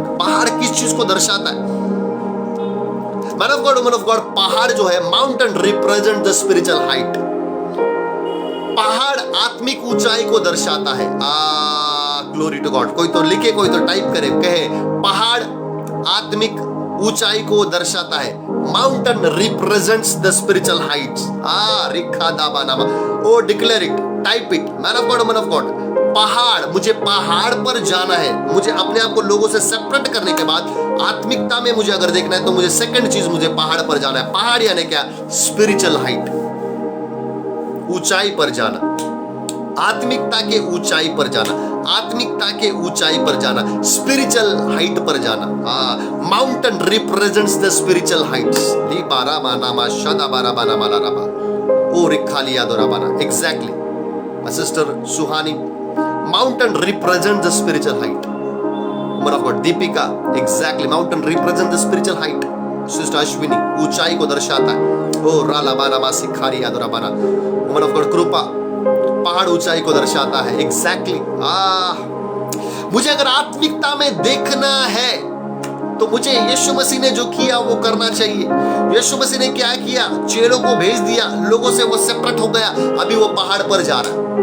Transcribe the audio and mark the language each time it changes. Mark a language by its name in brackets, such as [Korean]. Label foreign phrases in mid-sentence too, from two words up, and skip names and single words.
[Hindi] पहाड़ किस चीज को दर्शाता है? [English] man of God, woman of God, [Hindi] पहाड़ जो है, [English] mountain represent the spiritual height. [Hindi] पहाड़ आत्मिक ऊंचाई को दर्शाता है। [English] glory to God. [Hindi] कोई तो लिखे, कोई तो टाइप करे, कहे पहाड़ आत्मिक ऊंचाई को दर्शाता है। [English] mountain represents the spiritual heights. रिखा दाबा नामा, O declare it, type it. man of God, woman of God, [Hindi] पहाड़, मुझे पहाड़ पर जाना है। मुझे अपने आप को लोगों से सेपरेट करने के बाद आत्मिकता में मुझे अगर देखना है तो मुझे सेकंड चीज, मुझे पहाड़ पर जाना है। पहाड़ यानी क्या? [English] spiritual height, [Hindi] ऊंचाई पर जाना, आत्मिकता के ऊंचाई पर जाना, आत्मिकता के ऊंचाई पर जाना, [English] spiritual height [Hindi] पर जाना। [English] mountain represents the spiritual heights. ली बारा बाना मा शदा बारा बाना माला रबा, ओ रिखालिया दोरा बाना। exactly sister Suhani, mountain represent the spiritual height. woman of God Deepika, exactly, mountain represent the spiritual height. [Hindi] सिस्टर अश्विनी, ऊंचाई को दर्शाता है। ओ राला बाना मा सिखारी यादोरा बाना। [English] woman of God [Hindi] कृपा, पहाड़ ऊंचाई को दर्शाता है। एग्जैक्टली। मुझे अगर आत्मिकता में देखना है तो मुझे यीशु मसीह ने जो किया वो करना चाहिए। यीशु मसीह ने क्या किया? चेलों को भेज दिया, लोगों से वो सेपरेट हो गया, अभी वो पहाड़ पर जा रहा है।